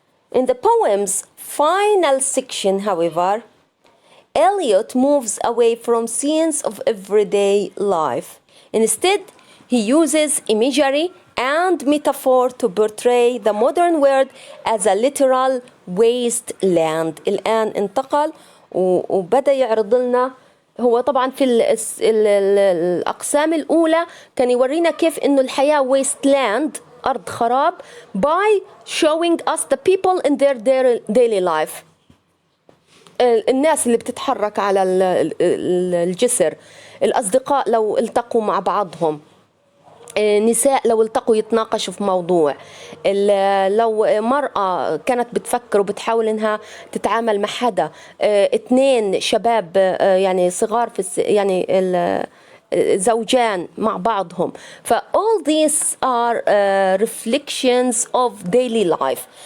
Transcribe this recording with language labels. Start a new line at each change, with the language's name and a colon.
English: In the poem's final section, however, Eliot moves away from scenes of everyday life. Instead, he uses imagery and metaphor to portray the modern world as a literal wasteland.
Arabic: الآن انتقل وبدأ يعرض لنا، هو طبعا في الأقسام الأولى كان يورينا كيف إنه الحياة wasteland أرض خراب
English: by showing us the people in their daily life.
Arabic: الناس اللي بتتحرك على الجسر، الأصدقاء لو التقوا مع بعضهم، نساء لو التقوا يتناقشوا في موضوع، لو مرأة كانت بتفكر وبتحاول انها تتعامل مع حدا، اثنين شباب يعني صغار في يعني زوجان مع بعضهم.
English: ف all these are reflections of daily life.